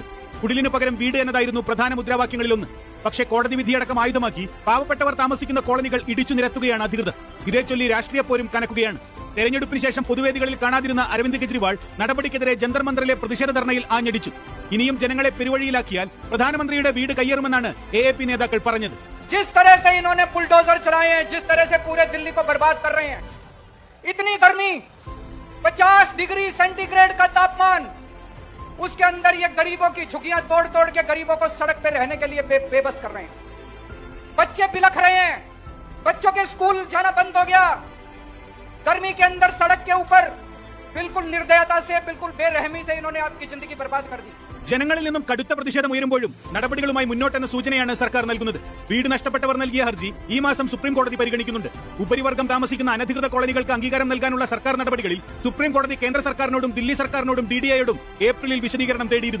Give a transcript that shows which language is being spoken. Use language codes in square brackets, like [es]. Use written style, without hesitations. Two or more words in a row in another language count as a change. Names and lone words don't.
[ml] കുടിലിന് പകരം വീട് എന്നതായിരുന്നു പ്രധാന മുദ്രാവാക്യങ്ങളിലൊന്ന്. പക്ഷേ കോടതി വിധിയടക്കം ആയുധമാക്കി പാവപ്പെട്ടവർ താമസിക്കുന്ന കോളനികൾ ഇടിച്ചു നിരത്തുകയാണ് അധികൃതർ. ഇതേ ചൊല്ലി രാഷ്ട്രീയ പോരും കനക്കുകയാണ്. തെരഞ്ഞെടുപ്പിന് ശേഷം പൊതുവേദികളിൽ കാണാതിരുന്ന അരവിന്ദ് കെജ്രിവാൾ നടപടിക്കെതിരെ ജന്തർ മന്ദറിലെ പ്രതിഷേധ ധർണയിൽ ആഞ്ഞടിച്ചു. ഇനിയും ജനങ്ങളെ പെരുവഴിയിലാക്കിയാൽ പ്രധാനമന്ത്രിയുടെ വീട് കയ്യേറുമെന്നാണ് AAP നേതാക്കൾ പറഞ്ഞത്. [hi] जिस तरह से इन्होंने बुलडोजर चलाए हैं, जिस तरह से पूरे दिल्ली को बर्बाद कर रहे हैं, इतनी गर्मी 50 डिग्री सेंटीग्रेड का तापमान, उस उसके अंदर ये गरीबों की झुग्गियां तोड़ तोड़ के गरीबों को सड़क पे रहने के लिए बेबस कर रहे हैं। बच्चे बिलख रहे हैं, बच्चों के स्कूल जाना बंद हो गया। गर्मी के अंदर सड़क के ऊपर बिल्कुल निर्दयता से, बिल्कुल बेरहमी से इन्होंने आपकी जिंदगी बर्बाद कर दी। [ml] ജനങ്ങളിൽ നിന്നും കടുത്ത പ്രതിഷേധം ഉയരുമ്പോഴും നടപടികളുമായി മുന്നോട്ടെന്ന സൂചനയാണ് സർക്കാർ നൽകുന്നത്. വീട് നഷ്ടപ്പെട്ടവർ നൽകിയ ഹർജി ഈ മാസം സുപ്രീം കോടതി പരിഗണിക്കുന്നുണ്ട്. ഉപരിവർഗം താമസിക്കുന്ന അനധികൃത കോളനികൾക്ക് അംഗീകാരം നൽകാനുള്ള സർക്കാർ നടപടികളിൽ സുപ്രീം കോടതി കേന്ദ്ര സർക്കാരിനോടും ദില്ലി സർക്കാരിനോടും DDIയോടും ഏപ്രിലിൽ വിശദീകരണം തേടിയിരുന്നു.